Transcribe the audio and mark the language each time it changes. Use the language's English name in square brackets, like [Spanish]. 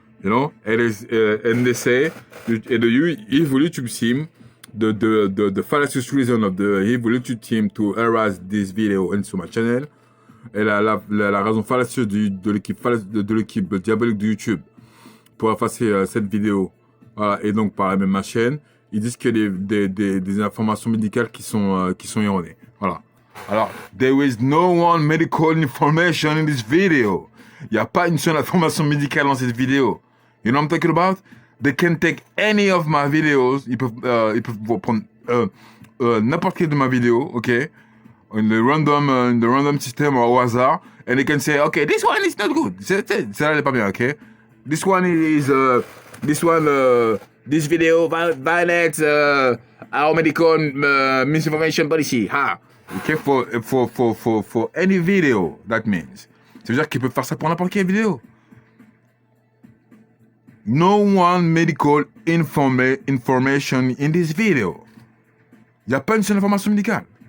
[English] You know, and they say, the evil YouTube team, the fallacious reason of the evil YouTube team to erase this video into my channel, [French] et la raison fallacieuse de l'équipe diabolique de YouTube pour effacer cette vidéo, voilà, et donc par la même ma chaîne, ils disent qu'il y a des informations médicales qui sont erronées. Voilà. [English] Alors, there is no one medical information in this video. [French] Il n'y a pas une seule information médicale dans cette vidéo. [English] You know what I'm talking about? They can take any of my videos. [French] Ils peuvent prendre n'importe quelle de ma vidéo, ok? [English] In the random system or [French] au hasard, [English] and they can say, okay, this one is not good. [French] Ça n'est pas bien, ok? [English] This one is this video violates our medical misinformation policy. Ha. Okay, for any video, that means. [French] Ça veut dire qu'ils peuvent faire ça pour n'importe quelle vidéo. [English] No one medical information in this video. [French] Il n'y a pas une seule information médicale.